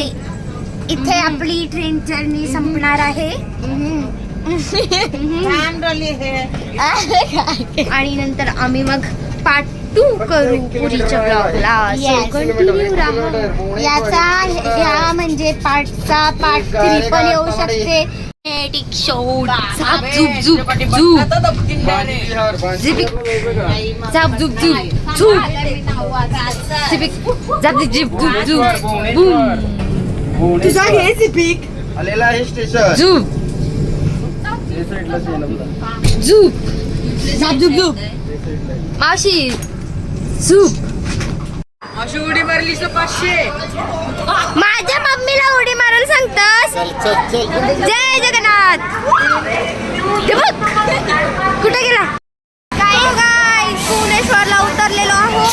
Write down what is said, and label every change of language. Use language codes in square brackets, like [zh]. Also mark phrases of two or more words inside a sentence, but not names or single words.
[mr] इथे आपली ट्रेन जर्नी संपणार आहे. आणि नंतर आम्ही मग पार्ट 2 करू पुढच्या ब्लॉगला. [en] Yes. [mr] कंटिन्यू राहा. याचा ह्या म्हणजे पार्टचा पार्ट 3 पण येऊ शकते. [en] Kinetic shot. Zap zoop zoop zoop. Zipping. Zap zoop zoop zoop. Zipping. Zap zoop zoop zoop. Boom. [mr] तुझा हे झिपिक आलेला आहे स्टेशन Zoop. Zoop. Zap zoop zoop. मावशी. Zoop. उडी मारलीस 500. माझ्या मम्मीला उडी मारायला सांगतस. जय जगन्नाथ. हे बघ कुठे गेला गाईस भुवनेश्वरला उतरलेलो आहोत.